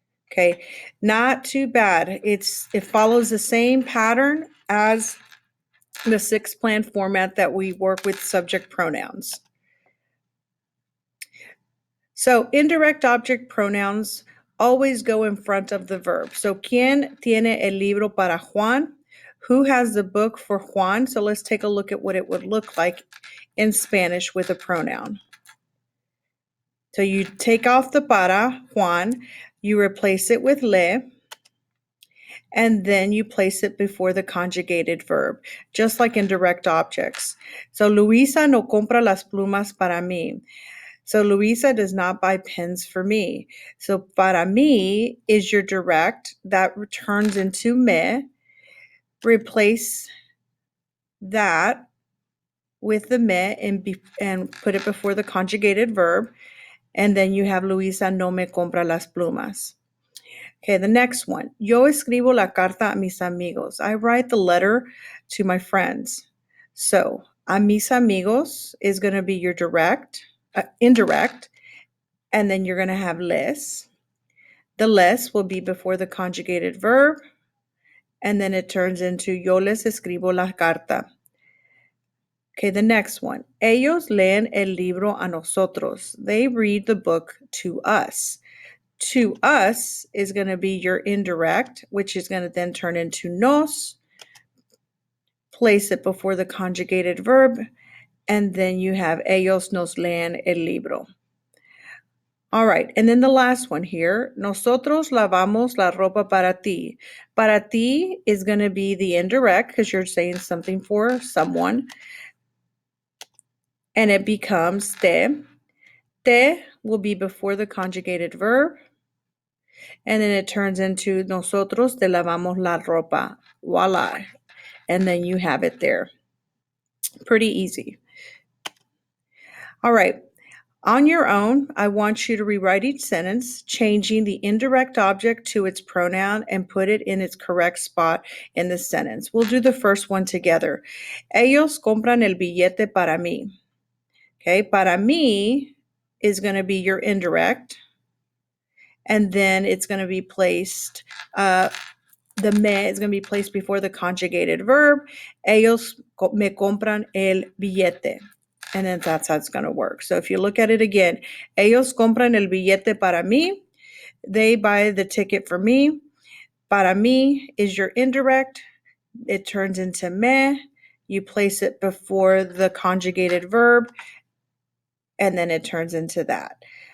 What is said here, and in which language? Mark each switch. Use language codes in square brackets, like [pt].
[en] Okay, not too bad. It follows the same pattern as the 6-plan format that we work with subject pronouns. So indirect object pronouns always go in front of the verb. [es] So, ¿quién tiene el libro para Juan? [en] Who has the book for Juan? So let's take a look at what it would look like in Spanish with a pronoun. So you take off the para, Juan, you replace it with le, and then you place it before the conjugated verb, just like in direct objects. [es] So Luisa no compra las plumas para mí. [en] So Luisa does not buy pens for me. So [es] para mí [en] is your direct. That returns into me. Replace that with the me and put it before the conjugated verb. And then you have [es] Luisa no me compra las plumas. [en] Okay, the next one. [es] Yo escribo la carta a mis amigos. [en] I write the letter to my friends. So [es] a mis amigos [en] is going to be your indirect. And then you're going to have les. The les will be before the conjugated verb, and then it turns into [es] yo les escribo la carta. [en] Okay, the next one. [es] Ellos leen el libro a nosotros. [en] They read the book to us. To us is going to be your indirect, which is going to then turn into nos. Place it before the conjugated verb, and then you have [es] ellos nos leen el libro. [en] All right, and then the last one here, [es] nosotros lavamos la ropa para ti. Para ti [en] is going to be the indirect because you're saying something for someone. And it becomes te. Te will be before the conjugated verb. And then it turns into [es] nosotros te lavamos la ropa. [en] Voila. And then you have it there. Pretty easy. All right. On your own, I want you to rewrite each sentence, changing the indirect object to its pronoun and put it in its correct spot in the sentence. We'll do the first one together. [es] Ellos compran el billete para mí. [en] Okay, para mí is going to be your indirect, and then it's going to be placed, the me is going to be placed before the conjugated verb. [es] Ellos me compran el billete. [en] And then that's how it's going to work. So if you look at it again, [es] ellos compran el billete para mí. [en] They buy the ticket for me. [es] Para mí [en] is your indirect. It turns into me. You place it before the conjugated verb, and then it turns into that.